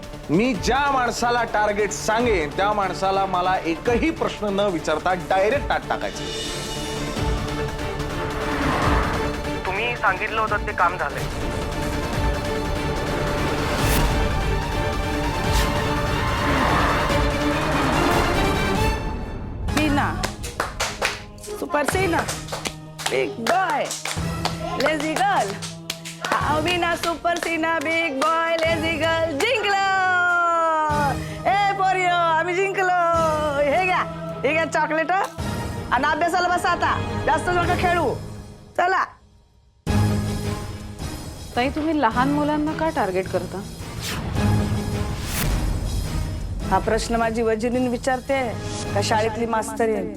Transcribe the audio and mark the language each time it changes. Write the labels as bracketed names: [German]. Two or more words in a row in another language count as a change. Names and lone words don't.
[Marathi] मी ज्या माणसाला टार्गेट सांगेन त्या माणसाला मला एकही प्रश्न न विचारता डायरेक्ट आत टाकायचं. तुम्ही सांगितलं होतं ते काम झालंय. [English] Sina, Super Sina, big boy, lazy girl. Sina, Super Sina, big boy, lazy girl. [Marathi] जिंकलो! ए पोरियो, आम्ही जिंकलो. हे घ्या चॉकलेट आणि अभ्यासाला बसा आता. जास्त नका खेळू. चला. ताई तुम्ही लहान मुलांना का टार्गेट करता? हा प्रश्न माझी वजिनीन विचारते का शाळेतली मास्तरीन?